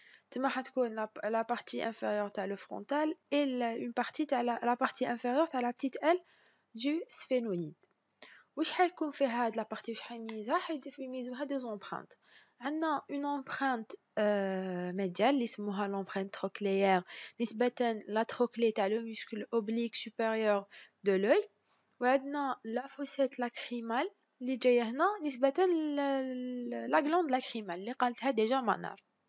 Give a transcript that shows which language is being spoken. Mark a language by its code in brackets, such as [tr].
[ar] تما حتكون [fr] la partie inférieure [ar] تاع [fr] le frontal et une partie تاع la partie inférieure تاع la petite aile du sphénoïde. [ar] واش حيكون فيها هاد [fr] la partie [ar] واش حيميزها يميزوها [fr] deux empreintes. [ar] عندنا [fr] une empreinte médiale [ar] اللي يسموها [fr] l'empreinte trochléaire [ar] نسبة [fr] la trochlée [ar] تاع [fr] le muscle oblique supérieur de l'œil [ar] وعندنا [fr] la fossette lacrymale [ar] اللي جايه هنا نسبة [fr] la glande lacrymale [ar] اللي قالتها ديجا [fr] منار.